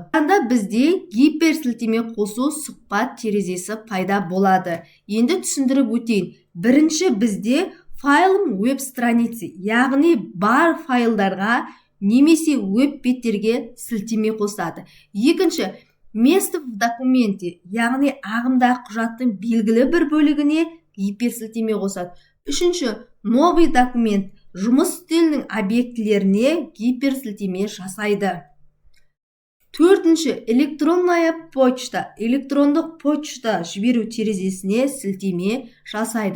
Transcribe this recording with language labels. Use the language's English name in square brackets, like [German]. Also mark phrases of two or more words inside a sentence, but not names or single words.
[Kazakh] Анда бізде гиперсілтеме қосу сұхбат терезесі пайда болады. Енді түсіндіріп өтейін. Бірінші бізде [Russian] файлым веб-страницы, [Kazakh] яғни бар файлдарға немесе веб-беттерге сілтеме қосады. Екінші, [Russian] место в документе, [Kazakh] яғни ағымдағы құжаттың белгілі бір бөлігіне гиперсілтеме қосады. Үшінші, [Russian] новый документ, [Kazakh] жұмыс үстелінің объектілеріне гиперсілтеме жасайды. Төртінші, [Russian] электронная почта, [Kazakh] электрондық почта жіберу терезесіне сілтеме жасайды.